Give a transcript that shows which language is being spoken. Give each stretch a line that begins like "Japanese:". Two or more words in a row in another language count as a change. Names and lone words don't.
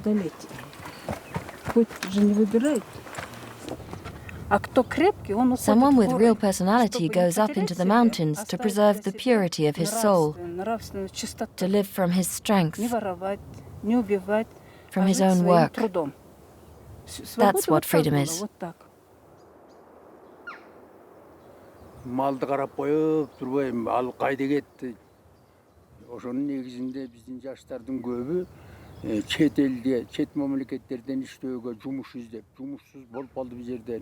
English: Someone with real personality goes up into the mountains to preserve the purity of his soul, to live from his strength, from his own work. That's what freedom is.
Kyrgyz: Малды карап коюп турбайм, ал кайда кетти? Ошонун негизинде биздин жаштардын көбү чет элде, чет мамлекеттерден иштөөгө жумуш издеп, жумушсуз болуп калды бул жерден.